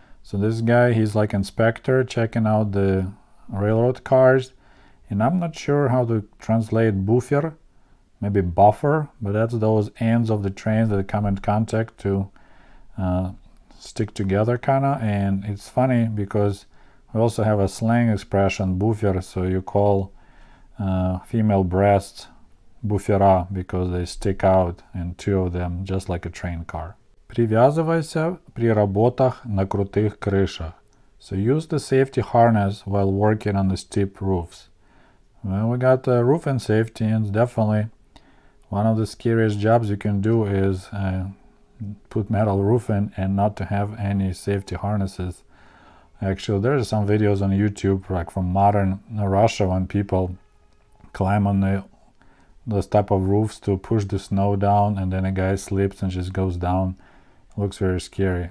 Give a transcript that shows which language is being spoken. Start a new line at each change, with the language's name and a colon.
English: So this guy, he's like inspector checking out the railroad cars, and I'm not sure how to translate buffer, maybe buffer, but that's those ends of the trains that come in contact to stick together kinda. And it's funny because we also have a slang expression, buffer, so you call female breasts буфера because they stick out, and two of them, just like a train car.
Russian: Привязывайся при работах на крутых крышах.
English: So use the safety harness while working on the steep roofs. Well, we got roofing safety, and definitely one of the scariest jobs you can do is put metal roofing and not to have any safety harnesses. Actually, there are some videos on YouTube, like from modern Russia, when people climb on those type of roofs to push the snow down, and then a guy slips and just goes down. Looks very scary.